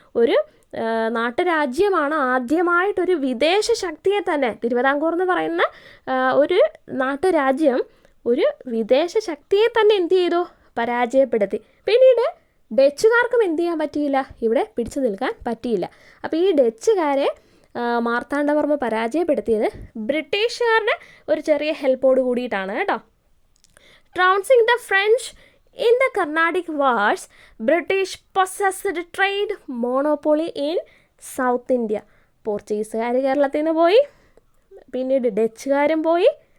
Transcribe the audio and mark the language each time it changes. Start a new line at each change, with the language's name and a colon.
Malayalam: ഒരു നാട്ടുരാജ്യമാണ് ആദ്യമായിട്ടൊരു വിദേശ ശക്തിയെ തന്നെ, തിരുവിതാംകൂർ എന്ന് പറയുന്ന ഒരു നാട്ടുരാജ്യം ഒരു വിദേശ ശക്തിയെ തന്നെ എന്ത് ചെയ്തു? പരാജയപ്പെടുത്തി. പിന്നീട് ഡച്ചുകാർക്കും എന്ത് ചെയ്യാൻ പറ്റിയില്ല? ഇവിടെ പിടിച്ചു നിൽക്കാൻ പറ്റിയില്ല. അപ്പോൾ ഈ ഡച്ചുകാരെ മാർത്താണ്ഡവർമ്മ പരാജയപ്പെടുത്തിയത് ബ്രിട്ടീഷുകാരുടെ ഒരു ചെറിയ ഹെൽപ്പോട് കൂടിയിട്ടാണ് കേട്ടോ.
English: trouncing the French in the Carnatic Wars, British possessed trade monopoly in South India.
Malayalam: പോർച്ചുഗീസുകാർ കേരളത്തിൽ നിന്ന് പോയി, പിന്നീട് ഡച്ചുകാരും പോയി.